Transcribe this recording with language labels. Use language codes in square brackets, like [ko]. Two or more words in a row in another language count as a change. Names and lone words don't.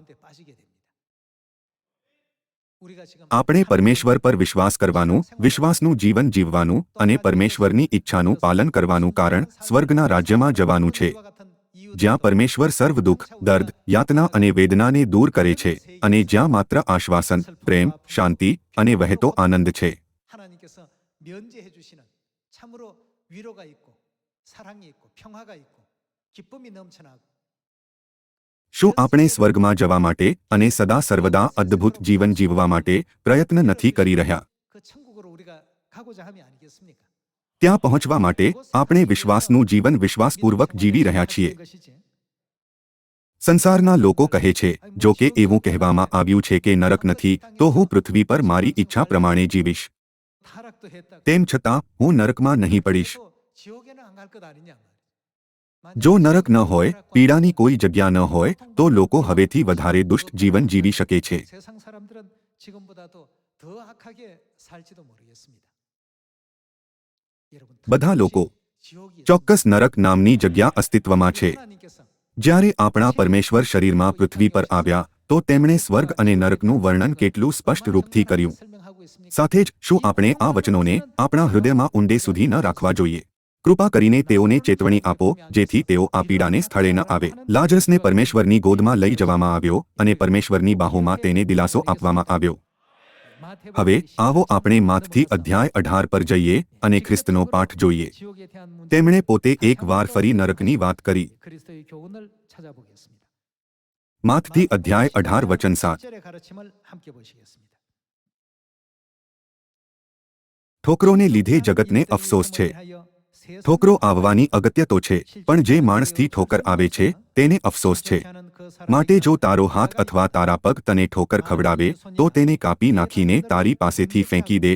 [gu] આપણે પરમેશ્વર પર વિશ્વાસ કરવાનું, વિશ્વાસનું જીવન જીવવાનું અને પરમેશ્વરની ઈચ્છાનું પાલન કરવાનું કારણ સ્વર્ગના રાજ્યમાં જવાનું છે, જ્યાં પરમેશ્વર સર્વ દુઃખ, દર્દ, યાતના અને વેદનાને દૂર કરે છે અને જ્યાં માત્ર આશ્વાસન, પ્રેમ, શાંતિ અને વહેતો આનંદ છે. [ko] 하나님께서 면제해 주시는 참으로 위로가 있고 사랑이 있고 평화가 있고 기쁨이 넘쳐나고 [gu] શું આપણે સ્વર્ગમાં જવા માટે અને સદા સર્વદા અદ્ભુત જીવન જીવવા માટે પ્રયત્ન નથી કરી રહ્યા? [ko] 그 천국으로 우리가 가고자 함이 아니겠습니까? [gu] ત્યાં પહોંચવા માટે આપણે વિશ્વાસનું જીવન વિશ્વાસપૂર્વક જીવી રહ્યા છીએ. સંસારના લોકો કહે છે, જો કે એવું કહેવામાં આવ્યું છે કે નરક નથી તો હું પૃથ્વી પર મારી ઈચ્છા પ્રમાણે જીવીશ. [ko] 타락도 했다. [gu] તેમ છતાં હું નરકમાં નહીં પડીશ. [ko] 또 지옥에는 안 갈 것 아니냐 말이야. [gu] જો નરક ન હોય, પીડાની કોઈ જગ્યા ન હોય તો લોકો હવેથી વધારે દુષ્ટ જીવન જીવી શકે છે. [ko] 세상 사람들은 지금보다도 더 악하게 살지도 모르겠습니다. 여러분, [gu] બધા લોકો [ko] 지옥이 [gu] ચોક્કસ નરક નામની જગ્યા અસ્તિત્વમાં છે. [ko] 하나님께서 [gu] જ્યારે આપણા પરમેશ્વર શરીરમાં પૃથ્વી પર આવ્યા તો તેમણે સ્વર્ગ અને નરકનું વર્ણન કેટલું સ્પષ્ટ રૂપથી કર્યું. [ko] 설명하고 있습니까? [gu] સાથે જ શું આપણે આ વચનોને આપણા હૃદયમાં ઊંડે સુધી ન રાખવા જોઈએ? કૃપા કરીને તેઓને ચેતવણી આપો જેથી તેઓ આ પીડાને સ્થળે ન આવે. લાજરસને પરમેશ્વરની ગોદમાં લઈ જવામાં આવ્યો અને પરમેશ્વરની બાહોમાં તેને દિલાસો આપવામાં આવ્યો. હવે આવો આપણે માથથી અધ્યાય 18 પર જઈએ અને ખ્રિસ્તનો પાઠ જોઈએ. [ko] 지옥에 대한 문제 [gu] તેમણે પોતે એક વાર ફરી નરકની વાત કરી. [ko] 그리스도의 교훈을 찾아보겠습니다. [gu] માથથી અધ્યાય 18 વચન 7. [ko] 7절의 가르침을 함께 보시겠습니다. [gu] ઠોકરોને લીધે જગતને અફસોસ છે. ઠોકરો આવવાની અગત્ય તો છે, પણ જે માણસથી ઠોકર આવે છે તેને અફસોસ છે. માટે જો તારો હાથ અથવા તારા પગ તને ઠોકર ખવડાવે તો તેને કાપી નાખીને તારી પાસેથી ફેંકી દે.